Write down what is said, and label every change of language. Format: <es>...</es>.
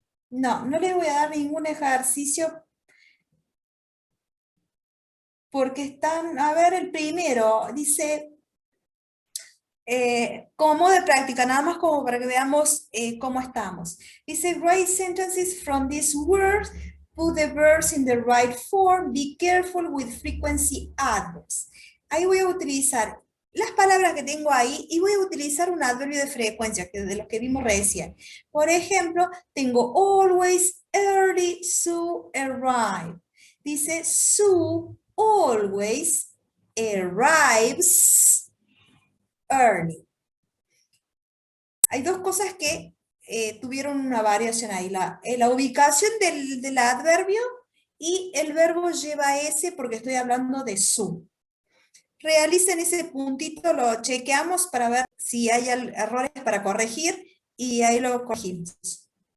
<es>No, no les voy a dar ningún ejercicio porque están, a ver, el primero dice, como de práctica, nada más como para que veamos cómo estamos. Dice,</es> <en>write sentences from these words, put the verbs in the right form, be careful with frequency adverbs.</en> <es>Ahí voy a utilizar las palabras que tengo ahí y voy a utilizar un adverbio de frecuencia, que es de los que vimos recién. Por ejemplo, tengo always, early, Sue, arrive. Dice,</es> <en>Sue always arrives early.</en> <es>Hay dos cosas que tuvieron una variación ahí. La ubicación del adverbio y el verbo lleva ese porque estoy hablando de su. Realicen ese puntito, lo chequeamos para ver si hay errores para corregir y ahí lo corregimos.</es>